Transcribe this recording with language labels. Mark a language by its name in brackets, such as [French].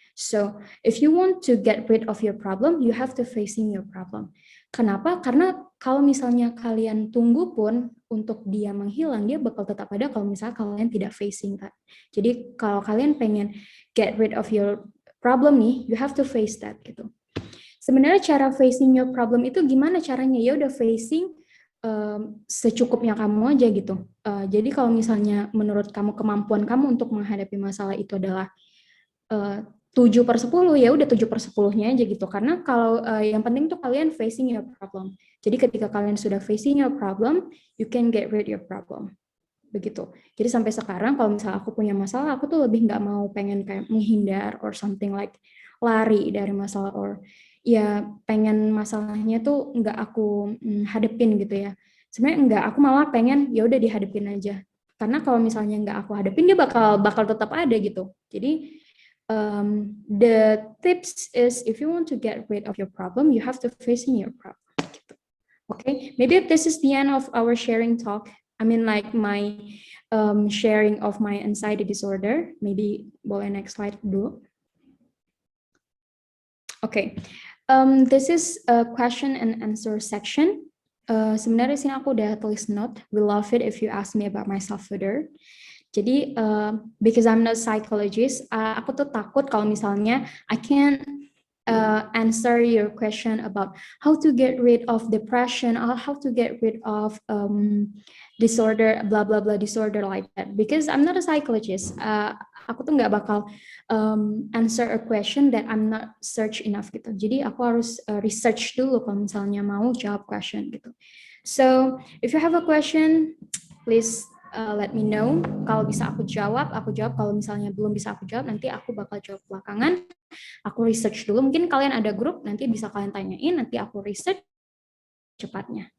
[English] So if you want to get rid of your problem, you have to facing your problem. [Indonesian] Kenapa? Karena kalau misalnya kalian tunggu pun untuk dia menghilang, dia bakal tetap ada kalau misalnya kalian tidak [English] facing that. [Indonesian] Jadi kalau kalian pengen [English] get rid of your problem nih, you have to face that gitu. [Indonesian] Sebenarnya cara [English] facing your problem [Indonesian] itu gimana caranya? Ya udah facing secukupnya kamu aja gitu. Jadi kalau misalnya menurut kamu kemampuan kamu untuk menghadapi masalah itu adalah 7/10, ya udah 7/10-nya aja gitu. Karena kalau yang penting tuh kalian [English] facing your problem. [Indonesian] Jadi ketika kalian sudah facing your problem, [English] you can get rid your problem. [Indonesian] Begitu. Jadi sampai sekarang kalau misalnya aku punya masalah, aku tuh lebih nggak mau pengen kayak menghindar [English] or something like [Indonesian] lari dari masalah or ya pengen masalahnya tuh nggak aku hadepin gitu ya. Sebenarnya enggak, aku malah pengen ya udah dihadepin aja. Karena kalau misalnya nggak aku hadepin dia bakal tetap ada gitu. [English] Jadi the tips is if you want to get rid of your problem, you have to facing your problem. Gitu. Okay, maybe this is the end of our sharing talk. I mean like my sharing of my anxiety disorder. Maybe boleh next slide dulu. Okay, this is a question and answer section. [Indonesian] Sebenarnya sini aku udah tulis [English] note. We love it if you ask me about myself further. Jadi because I'm not a psychologist, [Indonesian] aku tuh takut kalau misalnya [English] I can't answer your question about how to get rid of depression or how to get rid of disorder, blah blah blah disorder like that. Because I'm not a psychologist. [Indonesian] Aku tuh nggak bakal [English] answer a question that I'm not search enough gitu. [Indonesian] Jadi aku harus research dulu kalau misalnya mau jawab question gitu. [English] So if you have a question, please let me know. [Indonesian] Kalau bisa aku jawab. Kalau misalnya belum bisa aku jawab, nanti aku bakal jawab belakangan. Aku research dulu. Mungkin kalian ada grup, nanti bisa kalian tanyain. Nanti aku research cepatnya.